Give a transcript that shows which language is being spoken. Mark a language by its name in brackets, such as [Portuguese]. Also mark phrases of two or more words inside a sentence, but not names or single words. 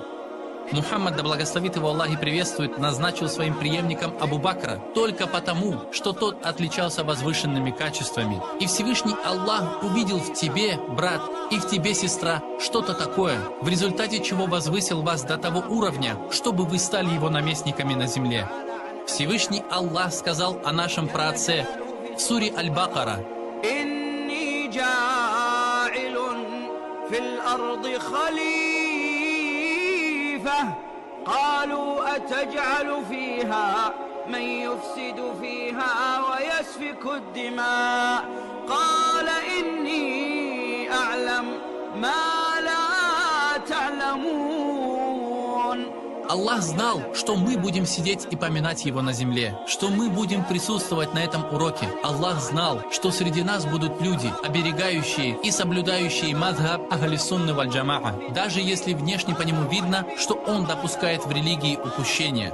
[Russian] Мухаммад, да благословит его Аллах и приветствует, назначил своим преемником Абу Бакра только потому, что тот отличался возвышенными качествами. И Всевышний Аллах увидел в тебе, брат, и в тебе, сестра, что-то такое, в результате чего возвысил вас до того уровня, чтобы вы стали его наместниками на земле. Всевышний Аллах сказал о нашем праотце в суре Аль-Бакара: [Arabic] إني جاعل في الأرض خليفة قالوا أتجعل فيها من يفسد فيها ويسفك الدماء قال إني أعلم ما لا تعلمون. [Russian] Аллах знал, что мы будем сидеть и поминать Его на земле, что мы будем присутствовать на этом уроке. Аллах знал, что среди нас будут люди, оберегающие и соблюдающие мазхаб Ахли Сунны валь Джамаа, даже если внешне по нему видно, что он допускает в религии упущения.